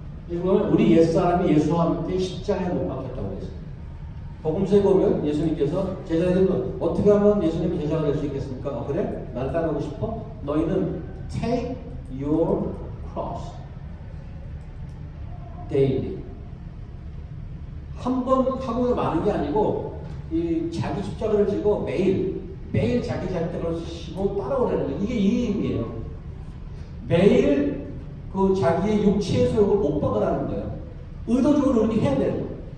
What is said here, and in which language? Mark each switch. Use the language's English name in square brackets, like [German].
[Korean] 이건 우리 옛사람이 예수와 함께 십자가에 못 박혔다고 했어요. 복음서에 보면 예수님께서 제자들은 어떻게 하면 예수님이 제자가 될 수 있겠습니까? 그래? 나를 따라오고 싶어? 너희는 [English] take your cross daily. [Korean] 한 번 하고 마는 게 아니고 이 자기 십자가를 지고 매일 자기 십자가를 지고 따라오라는 거예요. 이게 이 의미예요. 매일 그 자기의 육체의 소욕을 못 박으라는 거예요. 의도적으로 그렇게 해야 되는 거예요.